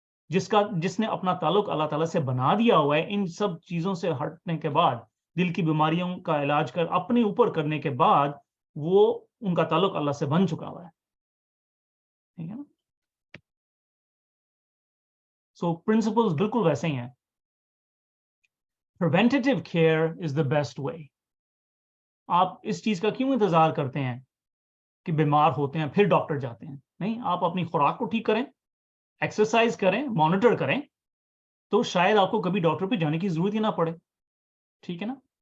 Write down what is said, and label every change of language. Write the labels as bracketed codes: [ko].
[ur] جس نے اپنا تعلق اللہ تعالیٰ سے بنا دیا ہوا ہے. ان سب چیزوں سے ہٹنے کے بعد، دل کی بیماریوں کا علاج اپنے اوپر کرنے کے بعد، وہ ان کا تعلق اللہ سے بن چکا ہوا ہے. ٹھیک ہے نا. سو پرنسپلز بالکل ویسے ہی ہیں. [en] Preventive care is the best way. [ur] آپ اس چیز کا کیوں انتظار کرتے ہیں کہ بیمار ہوتے ہیں پھر ڈاکٹر جاتے ہیں؟ نہیں، آپ اپنی خوراک کو ٹھیک کریں، ایکسرسائز کریں، مانیٹر کریں، تو شاید آپ کو کبھی ڈاکٹر پہ جانے کی ضرورت ہی نہ پڑے. ٹھیک ہے نا.